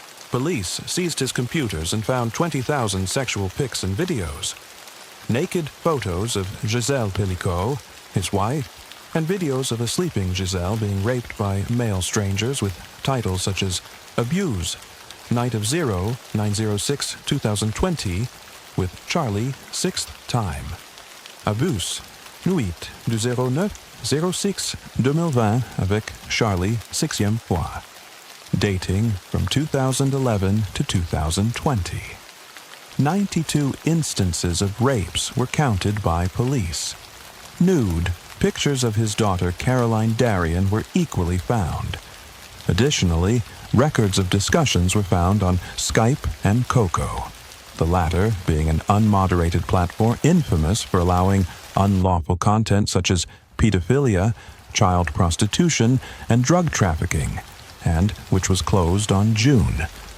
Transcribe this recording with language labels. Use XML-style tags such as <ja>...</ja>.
<en>Police seized his computers and found 20,000 sexual pics and videos, naked photos of Gisèle Pélicot, his wife, and videos of a sleeping Gisèle being raped by male strangers with titles such as Abuse, Night of 9/06/2020, with Charlie, 6th time.</en> <fr>Abuse, Nuit du 09/06/2020 avec Charlie, 6e fois.</fr> <en>Dating from 2011 to 2020. 92 instances of rapes were counted by police. Nude pictures of his daughter Caroline Darien were equally found. Additionally, records of discussions were found on Skype and Coco, the latter being an unmoderated platform infamous for allowing unlawful content such as pedophilia, child prostitution, and drug trafficking, and which was closed on June.</en>